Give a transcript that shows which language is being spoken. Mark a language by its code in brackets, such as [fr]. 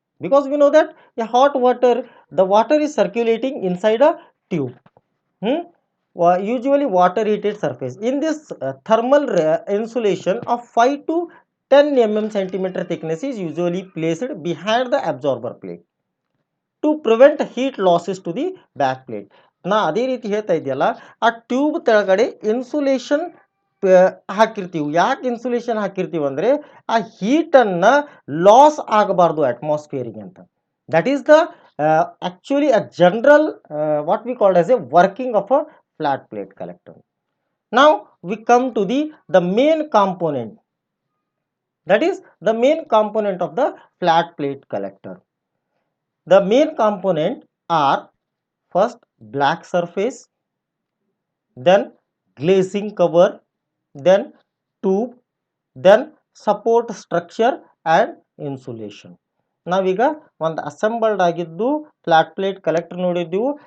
[en] Because we know that a hot water, the water is circulating inside a tube, usually water heated surface. In this thermal insulation of 5 to 10 mm centimeter thickness is usually placed behind the absorber plate to prevent heat losses to the back plate. [kn] ನಾ ಅದೇ ರೀತಿ ಹೇಳ್ತಾ ಇದೆಯಲ್ಲ, ಆ tube ತೆಳಗಡೆ insulation ಹಾಕಿರ್ತೀವಿ. ಯಾಕೆ insulation ಹಾಕಿರ್ತೀವಿ ಅಂದರೆ ಆ ಹೀಟನ್ನು ಲಾಸ್ ಆಗಬಾರ್ದು ಅಟ್ಮಾಸ್ಫಿಯರಿಗೆ ಅಂತ. [en] That is the actually a general what we called as a working of a flat plate collector. Now we come to the main component, that is the main component of the flat plate collector. The main component are first black surface, then glazing cover, then tube, then support structure and insulation. [kn] ನಾವೀಗ ಒಂದು assembled ಆಗಿದ್ದು flat plate collector ನೋಡಿದ್ದೀವಿ.